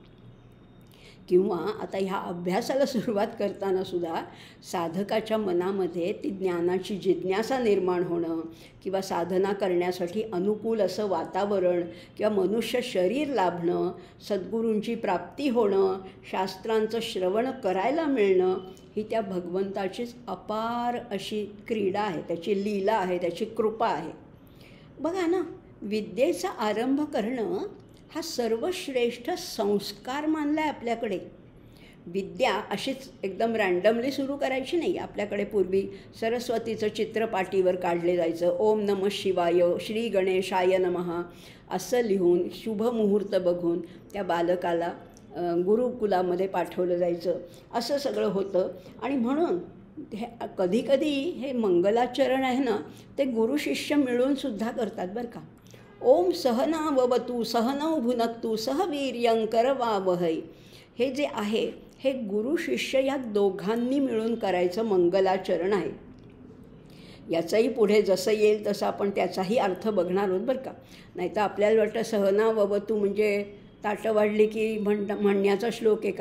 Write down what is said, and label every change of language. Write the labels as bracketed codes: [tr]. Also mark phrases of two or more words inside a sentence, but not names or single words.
[mr] किंवा आता ह्या अभ्यासाला सुरुवात करताना सुद्धा साधकाच्या मनामध्ये ती ज्ञानाची जिज्ञासा निर्माण होणं, किंवा साधना करण्यासाठी अनुकूल असं वातावरण किंवा मनुष्य शरीर लाभणं, सद्गुरूंची प्राप्ती होणं, शास्त्रांचं श्रवण करायला मिळणं, ही त्या भगवंताचीच अपार अशी क्रीडा आहे, त्याची लीला आहे, त्याची कृपा आहे. बघा ना, विद्येचा आरंभ करणं हा सर्वश्रेष्ठ संस्कार मानला आहे आपल्याकडे. विद्या अशीच एकदम रँडमली सुरू करायची नाही. आपल्याकडे पूर्वी सरस्वतीचं चित्र पाटीवर काढले जायचं. [sa] ओम नमः शिवाय, श्री गणेशाय नमः [mr] असं लिहून शुभ मुहूर्त बघून त्या बालकाला गुरुकुलामध्ये पाठवलं जायचं. असं सगळं होतं. आणि म्हणून हे कधीकधी हे मंगलाचरण आहे ना, ते गुरु शिष्य मिळूनसुद्धा करतात बरं का. [sa] ओम सहनाववतु सहनौ भुनक्तु सह वीर्यं करवावहै, [mr] हे जे आहे हे गुरु शिष्य या दोघांनी मिळून करायचं मंगलाचरण आहे. याचंही पुढे जसं येईल तसं आपण त्याचाही अर्थ बघणार आहोत बरं का. नाही तर आपल्याला वाटतं सहनाववतु म्हणजे ताटं वाढली की म्हणण्याचा श्लोक आहे का?